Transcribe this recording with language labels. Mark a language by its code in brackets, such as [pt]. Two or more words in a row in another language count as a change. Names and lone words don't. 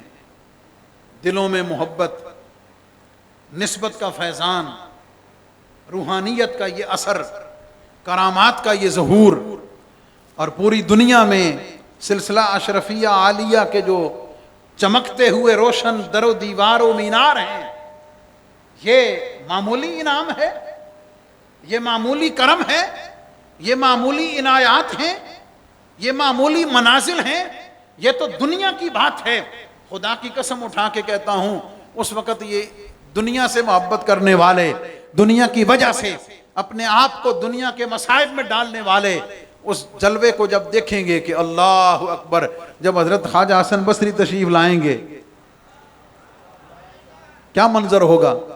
[ur] دلوں میں محبت، نسبت کا فیضان، روحانیت کا یہ اثر، کرامات کا یہ ظہور، اور پوری دنیا میں سلسلہ اشرفیہ عالیہ کے جو چمکتے ہوئے روشن در و دیوار و مینار ہیں، یہ معمولی انعام ہے، یہ معمولی کرم ہے، یہ معمولی عنایات ہیں، یہ معمولی منازل ہیں، یہ تو دنیا کی بات ہے. خدا کی قسم اٹھا کے کہتا ہوں، اس وقت یہ دنیا سے محبت کرنے والے، دنیا کی وجہ سے اپنے آپ کو دنیا کے مصائب میں ڈالنے والے اس جلوے کو جب دیکھیں گے کہ [ar] اللہ اکبر، [ur] جب حضرت خواجہ حسن بصری تشریف لائیں گے کیا منظر ہوگا.